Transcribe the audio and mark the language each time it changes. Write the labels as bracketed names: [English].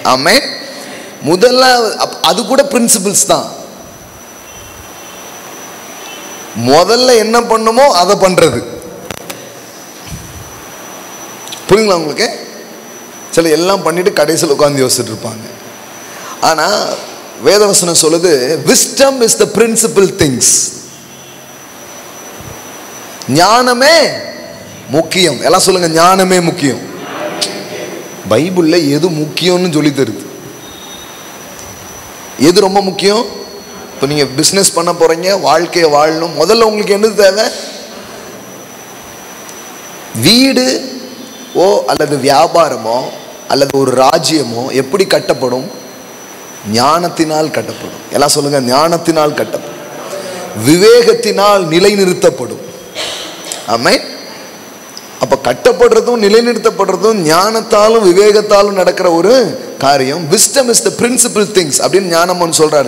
[Tamil] ஆமே. முதல்ல அது கூட பிரின்சிபிள்ஸ் தான். முதல்ல என்ன பண்ணுமோ அதை பண்றது. புரியுங்களா உங்களுக்கு? சில எல்லாம் பண்ணிட்டு கடைசியில் உட்காந்து யோசிச்சுட்டு இருப்பாங்க. ஆனா வேதவசனம் சொல்லுது, [English] wisdom is the principal things. [Tamil] ஞானமே முக்கியம். எல்லாம் சொல்லுங்க, ஞானமே முக்கியம். பைபிள்ல எது முக்கியம்னு சொல்லி தருது. எது ரொம்ப முக்கியம்? இப்போ நீங்க பிசினஸ் பண்ண போறீங்க, வாழ்க்கையை வாழணும், முதல்ல உங்களுக்கு என்ன தேவை? வீடு அல்லது வியாபாரமோ அல்லது ஒரு ராஜ்யமோ எப்படி கட்டப்படும்? ஞானத்தினால் கட்டப்படும். எல்லாம் சொல்லுங்க, ஞானத்தினால் கட்டப்படும், விவேகத்தினால் நிலைநிறுத்தப்படும். ஆமென். அப்ப கட்டப்படுறதும் நிலைநிறுத்தப்படுறதும் ஞானத்தாலும் விவேகத்தாலும் நடக்கிற ஒரு காரியம். [English] wisdom is the principal things [Tamil] அப்படின்னு ஞானம் சொல்றாரு.